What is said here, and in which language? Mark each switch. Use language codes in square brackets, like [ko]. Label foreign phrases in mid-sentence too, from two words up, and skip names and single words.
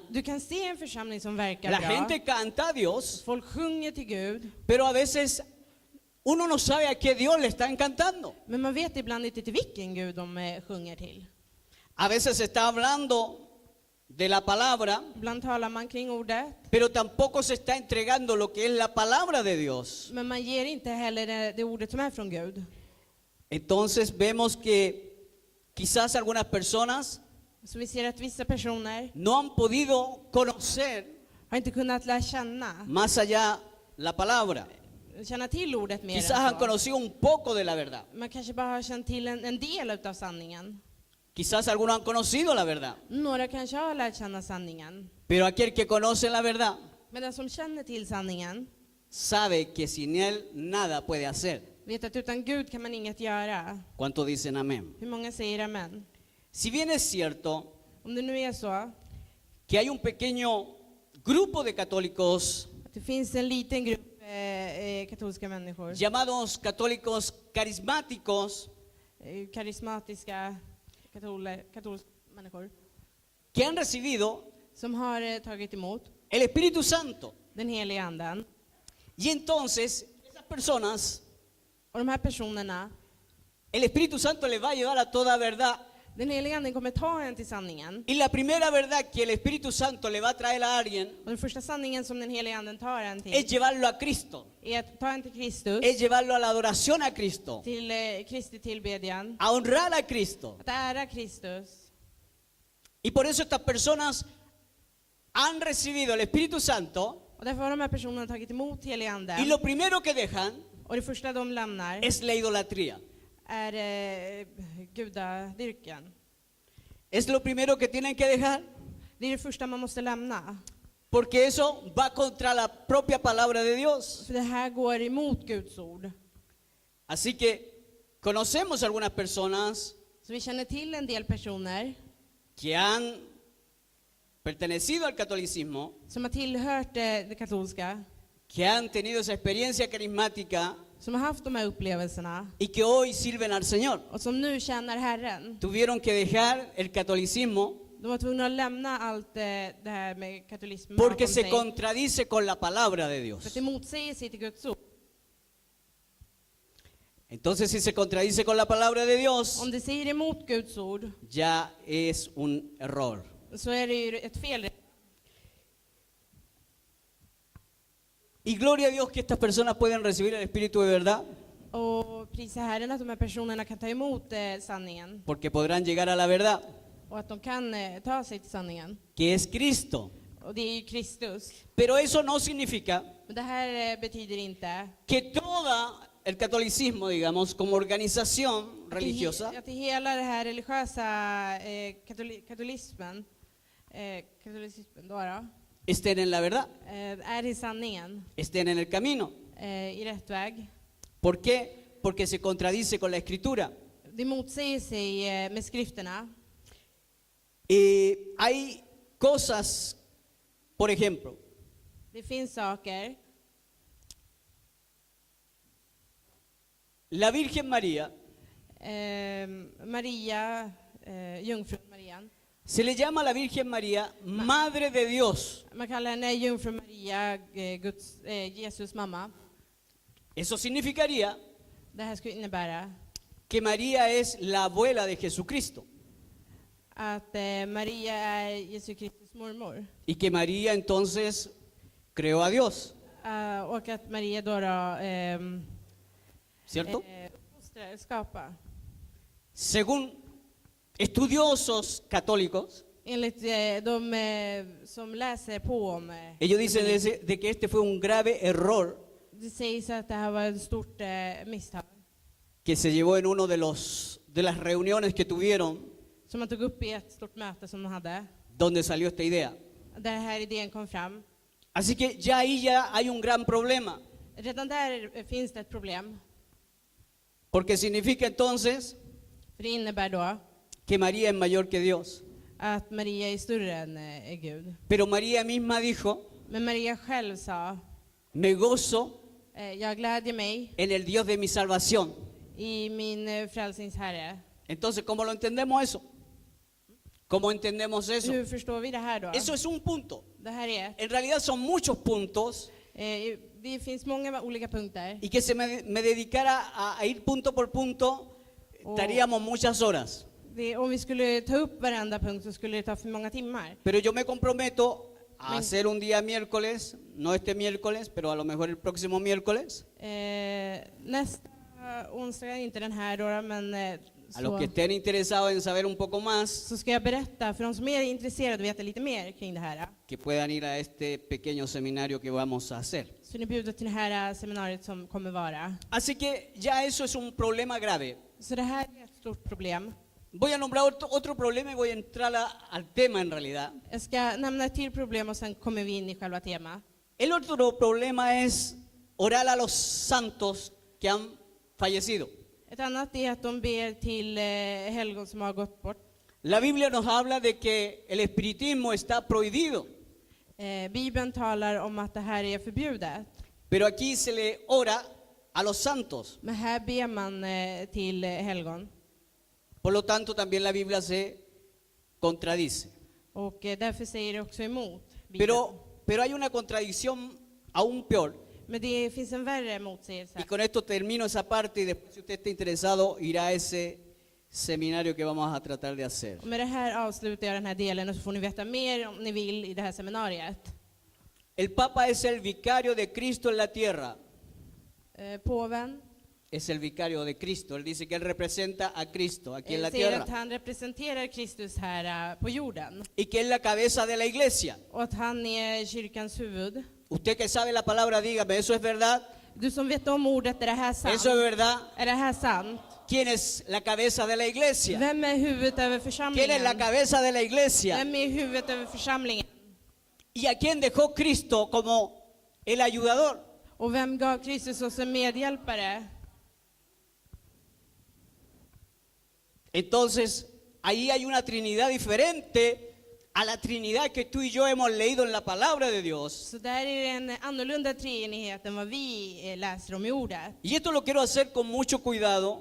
[sv] Du kan se en församling som verkar la bra. [es] gente canta a Dios, [sv] Folk sjunger till Gud, [es] pero a veces uno no sabe a qué Dios le está encantando. [sv] men man vet ibland inte till vilken Gud de sjunger till. [es] A veces se está hablando de la palabra, [sv] Ibland talar man kring ordet, [es] pero tampoco se está entregando lo que es la palabra de Dios. [sv] men man ger inte heller det ordet som är från Gud. [es] Entonces vemos que quizás algunas personas [sv] Så vi ser att vissa personer [es] no han podido conocer [sv] har inte kunnat lära känna, [es] más allá la palabra. [sv] känna till ordet mer [es] Quizás han [sv] än så. [es] conocido un poco de la verdad. [sv] Man kanske bara har känt till en del av sanningen. [es] Quizás algunos han conocido la verdad. [sv] Några kanske har lärt känna sanningen. [es] Pero aquel que conoce la verdad [sv] Men den som känner till sanningen [es] sabe que sin él nada puede hacer. [sv] vet att utan Gud kan man inget göra. [es] ¿Cuántos dicen amén? [sv] Hur många säger amen? [es] Si bien es cierto [sv] Om det nu är så [es] que hay un pequeño grupo de católicos [sv] att det finns en liten grupp katolska människor, [es] llamados católicos carismáticos [sv] karismatiska katolska människor, [es] que han recibido [sv] som har tagit emot [es] el Espíritu Santo. [sv] den heliga anden. [es] Y entonces esas personas, [sv] Och de här personerna, [es] el Espíritu Santo les va a llevar a toda verdad. [sv] den heliga anden kommer ta en till sanningen. [es] Y la primera verdad que el Espíritu Santo le va a traer a alguien [sv] Och den första sanningen som den heliga anden tar en [es] es [sv] till [es] llevarlo a Cristo, [sv] är att ta en till Kristus, [es] es llevarlo a la adoración a Cristo, [sv] till Kristi tillbedjan, [es] a honrar a Cristo. [sv] att ära Kristus. [es] Y por eso estas personas han recibido el Espíritu Santo [sv] Och därför har de här personerna tagit emot heliga [es] y [sv] anden. [es] lo primero que dejan [sv] Och det första de lämnar [es] es la idolatría. [sv] är gudadyrkan. [es] Es lo primero que tienen que dejar [sv] Det är det första man måste lämna. [es] porque eso va contra la propia palabra de Dios. [sv] För det här går emot Guds ord. [es] Así que conocemos algunas personas [sv] Så vi känner till en del personer [es] que han pertenecido al catolicismo, [sv] som har tillhört det katolska, [es] que han tenido esa experiencia carismática [sv] som har haft de här upplevelserna [es] y que hoy sirven al Señor. [sv] och som nu tjänar Herren. [es] Tuvieron que dejar el catolicismo [sv] De var tvungna att lämna allt det här med katolismen [es] porque [sv] bakom [es] se [sv] sig. [es] contradice con la palabra de [sv] För [es] Dios. [sv] att det motsäger sig till Guds ord. [es] Entonces, si se contradice con la palabra de Dios, [sv] Om det säger emot Guds ord [es] ya es un error. [sv] så är det ju ett fel. [es] Y gloria a Dios que estas personas pueden recibir el Espíritu de verdad, [sv] Och prisa Herren att de här personerna kan ta emot sanningen. [es] porque podrán llegar a la verdad, [sv] Och att de kan ta sig till sanningen. [es] que es Cristo. [sv] Och det är ju Kristus. [es] Pero eso no significa [sv] Men det här betyder inte [es] que todo el catolicismo, digamos, como organización religiosa, [sv] att hela det här religiösa katolismen då, [es] estén en la verdad, [sv] är i sanningen, [es] estén en el camino. [sv] i rätt väg. [es] ¿Por qué? Porque se contradice con la Escritura. [sv] Det motsäger sig med skrifterna. [es] Hay cosas, por ejemplo, [sv] Det finns saker. [es] la Virgen María [sv] Maria, jungfrun Marian. [es] se le llama a la Virgen María Madre de Dios. [sv] Man kallar henne jungfru Maria, Jesus mamma. [es] Eso significaría [sv] Det här skulle innebära [es] que María es la abuela de Jesucristo [sv] att Maria är Jesu Kristus mormor. [es] y que María entonces creó a Dios, [sv] Och att Maria då [es] ¿cierto? [sv] uppfostrade skapa. [es] Según estudiosos católicos, [sv] Enligt de som läser på om [es] ellos dicen de que este fue un grave error [sv] det sägs att det här var ett stort misstag [es] que se llevó en uno de las reuniones que tuvieron, [sv] som man tog upp i ett stort möte som de hade, [es] donde salió esta idea. [sv] där den här idén kom fram. [es] Así que ya ahí ya hay un gran problema, [sv] Redan där finns det ett problem. [es] porque significa entonces [sv] För det innebär då [es] que María es mayor que Dios. [sv] att Maria är större än Gud. [es] Pero María misma dijo, [sv] Men Maria själv sa, [es] me gozo [sv] jag glädjer mig [es] en el Dios de mi salvación. [sv] i min frälsningsherre. [es] Entonces, ¿cómo lo entendemos eso? ¿Cómo entendemos eso? [sv] Hur förstår vi det här då? [es] Eso es un punto. [sv] Det här är [es] En realidad son muchos puntos [sv] det finns många olika punkter. [es] y que se me dedicara a ir punto por punto, estaríamos muchas horas. [sv] Om vi skulle ta upp varenda punkt så skulle det ta för många timmar. [es] Pero yo me comprometo a [sv] Men- [es] hacer un día miércoles, no este miércoles, pero a lo mejor el próximo miércoles, [sv] Nästa onsdag, inte den här då, men [es] a los que estén interesados en saber un poco más, [sv] så ska jag berätta för de som är intresserade och veta lite mer kring det här. [es] que puedan ir a este pequeño seminario que vamos a hacer. [sv] Så ni bjuder till det här seminariet som kommer vara. [es] Así que ya eso es un problema grave. [sv] Så det här är ett stort problem. [es] Voy a nombrar otro problema y voy a entrar al tema en realidad. [sv] Jag ska nämna ett till problem och sen kommer vi in i själva temat. [es] El otro problema es orar a los santos que han fallecido. [sv] Ett annat är att de ber till helgon som har gått bort. [es] La Biblia nos habla de que el espiritismo está prohibido, [sv] Bibeln talar om att det här är förbjudet. [es] pero aquí se le ora a los santos. [sv] Men här ber man till helgon. [es] Por lo tanto, también la Biblia se contradice. [sv] Och därför säger det också emot Bibeln. [es] Pero hay una contradicción aún peor. [sv] Men det finns en värre motsägelse. [es] Y con esto termino esa parte y después, si usted está interesado, irá a ese seminario que vamos a tratar de hacer. [sv] Och med det här avslutar jag den här delen och så får ni veta mer om ni vill i det här seminariet. [es] El Papa es el vicario de Cristo en la tierra. [sv] Påven [es] Es el vicario de Cristo. Él dice que él representa a Cristo aquí en la [sv] säger [es] tierra. [sv] att han representerar Kristus här på jorden. [es] Y que es la cabeza de la iglesia. [sv] Och att han är kyrkans huvud. [es] Usted que sabe la palabra, dígame, ¿eso es verdad? [sv] Du som vet om ordet, är det här sant? [es] ¿Eso es verdad? [sv] Är det här sant? [es] ¿Quién es la cabeza de la iglesia? [sv] Vem är huvudet över [es] ¿Quién es la [sv] församlingen? [es] cabeza de la iglesia? [sv] Vem är huvudet över församlingen? [es] ¿Y a quién dejó Cristo como el ayudador? [sv] Och vem gav Kristus oss en medhjälpare? [es] Entonces, ahí hay una Trinidad diferente a la Trinidad que tú y yo hemos leído en la palabra de Dios. [sv] Så där är det en annorlunda treenighet än vad vi läser om i ordet. [es] Y esto lo quiero hacer con mucho cuidado,